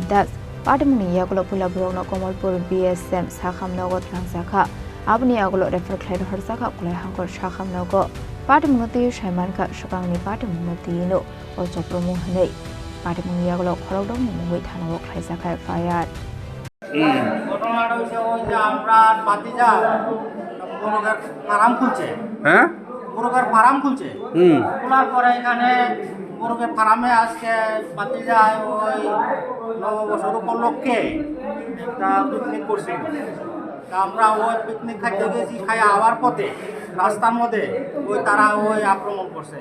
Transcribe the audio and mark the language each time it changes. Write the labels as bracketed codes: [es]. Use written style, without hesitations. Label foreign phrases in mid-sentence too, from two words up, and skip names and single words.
[trp] Das, pati muni yagolo pula borongno Komolpur BSM shakham nogo tlangjaka aboni yagolo refer khlai rohor jakha kulai hangkor shakham nogo pati mungati Saiman ka sukangni pati mungati no ojopromu hanei pati mungi yagolo khorok dong mungoi thanawo khlai jakha FIR [bn] ঘটনাটা হচ্ছে ওই যে আমরা পাতিজা মুরগার ফার্ম খুলছে হ্যাঁ মুরগার ফার্ম খুলছে খোলার পরে এখানে মুরগের ফার্মে আজকে পাতিজায় ওই নববর্ষর উপলক্ষে একটা পিকনিক করছি তা আমরা ওই পিকনিক খাইতে গেছি খাই আবার পথে রাস্তার মধ্যে ওই তারা ওই আক্রমণ করছে